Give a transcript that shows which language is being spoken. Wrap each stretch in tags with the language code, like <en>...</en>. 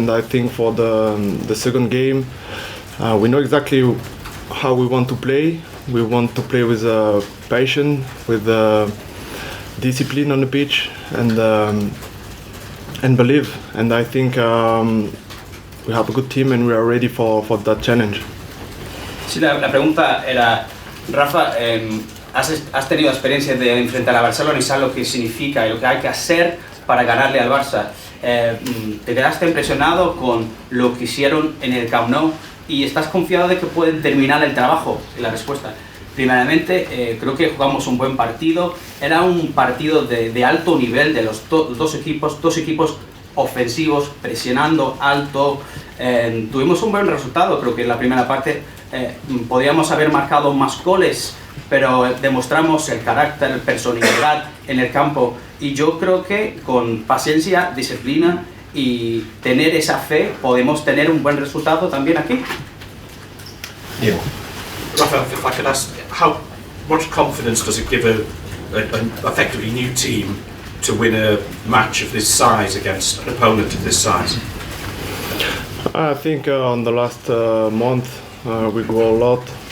<en>And I think for the second game, we know exactly how we want to play. We want to play with passion, with discipline on the pitch, and believe. And I think we have a good team and we are ready for that challenge.</en> <es>Sí, la pregunta era, Rafa, has tenido experiencia de enfrentar a Barcelona y sabes lo que significa y lo que hay que hacer para ganarle al Barça. ¿Te quedaste impresionado con lo que hicieron en el Camp Nou y estás confiado de que pueden terminar el trabajo? Y la respuesta, primeramente, creo que jugamos un buen partido. Era un partido de alto nivel de los dos equipos ofensivos, presionando alto. Tuvimos un buen resultado. Creo que en la primera parte podíamos haber marcado más goles, pero demostramos el carácter, personalidad en el campo, y yo creo que con paciencia, disciplina y tener esa fe podemos tener un buen resultado también aquí. Neil.</es> <en>Rafa, if I could ask, how much confidence does it give an effectively new team to win a match of this size against an opponent of this size? I think on the last month we grow a lot.</en>